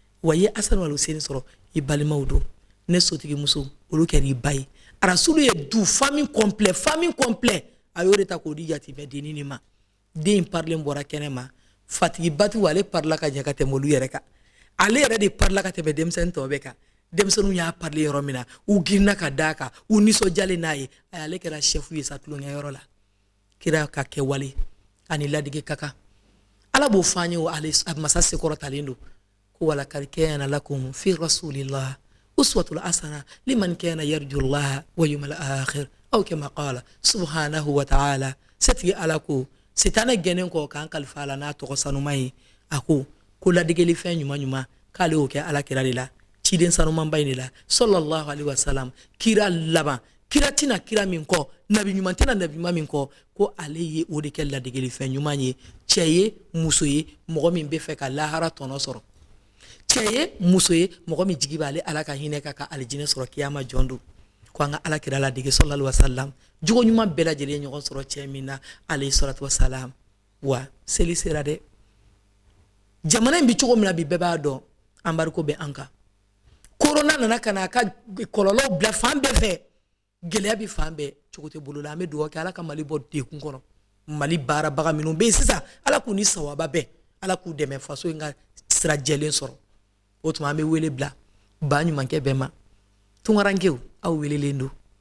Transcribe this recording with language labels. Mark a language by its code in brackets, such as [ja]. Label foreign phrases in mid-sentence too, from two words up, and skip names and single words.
[bm] wa ye Asan wal Hussein sɔrɔ i balimaw don ne sotigi muso olu kɛra i ba ye Rasulu ye [fr] du famille complet [bm] a y'o de ta k'o di yatimɛ dennin nin ma den parlen bɔra kɛnɛ ma fatigi batigiw ale parla ka ɲɛ ka tɛmɛ olu yɛrɛ kan ale yɛrɛ de parla ka tɛmɛ denmisɛnnin tɔw bɛɛ kan denmisɛnninw y'a parler yɔrɔ min na u girinna ka d'a kan u nisɔndiyalen n'a ye ale kɛra chef ye sa tulonkɛyɔrɔ la kira ka kɛwale ani ladege ka kan ala b'o fɔ an ye o ale masa sekɔrɔtalen don ko [ar] لقد كان لكم في رسول الله أسوة حسنة لمن كان يرجو الله واليوم الآخر أو كما قال سبحانه وتعالى [bm] setigi ala ko sitana gɛnnen kɔ k'an kalifa a la n'a tɔgɔ sanuma ye a ko ladegeli fɛn ɲuman k'ale y'o kɛ ala kira de la ciden sanumanba in de la [ar] صلى الله عليه وسلم [bm] kira laban kira tina kira min kɔ nabi ɲuman tɛna nabi ɲuman min kɔ ko ale ye o de kɛ ladegeli fɛn ɲuman ye cɛ ye muso ye mɔgɔ min bɛ fɛ ka lahara tɔnɔ sɔrɔ cɛ ye muso ye mɔgɔ min jigi b'ale ala ka hinɛ ka alijinɛ sɔrɔ kiyama jɔn don ko an ka ala kira ladege [ar] صلى الله عليه وسلم [bm] jogo ɲuman bɛɛ lajɛlen ɲɔgɔn sɔrɔ cɛ min na [ar] عليه الصلاة والسلام [bm] wa seli sera dɛ jamana in bi cogo min na bi bɛɛ b'a dɔn embargo bɛ an kan corona nana ka na ka kɔlɔlɔw bila fan bɛɛ fɛ gɛlɛya bi fan bɛɛ cogo tɛ bolo la an bɛ dugawu kɛ ala ka mali bɔ dekun kɔnɔ mali baarabaga minnu bɛ yen sisan ala k'u ni sawaba bɛɛ ala k'u dɛmɛ faso in ka sira jɛlen sɔrɔ o tuma an bɛ wele bila ba ɲumankɛ bɛɛ ma tunkarankew aw welelen don